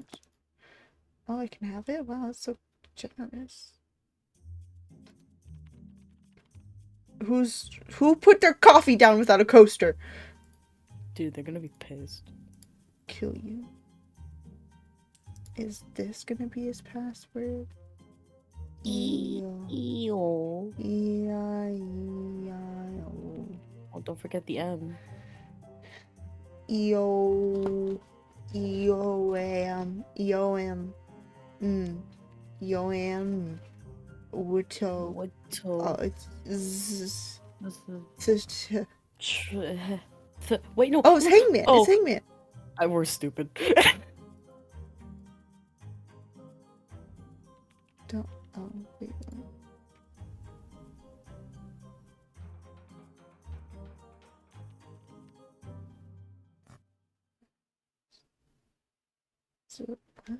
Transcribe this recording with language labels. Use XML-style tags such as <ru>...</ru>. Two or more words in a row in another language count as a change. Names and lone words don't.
<en>Oh, I can have it? Wow, that's so generous. Who put their coffee down without a coaster? Dude, they're gonna be pissed. Kill you. Is this gonna be his password? E-O. E-I-E-I-O. Oh, don't forget the M. E-O. E-O-M. E-O-M. E-O-M. Wuto. What? Oh, it's z- Wait, no. Oh, it's Hangman. Oh. It's Hangman. We're stupid. Don't. Oh, wait. So, what?</en>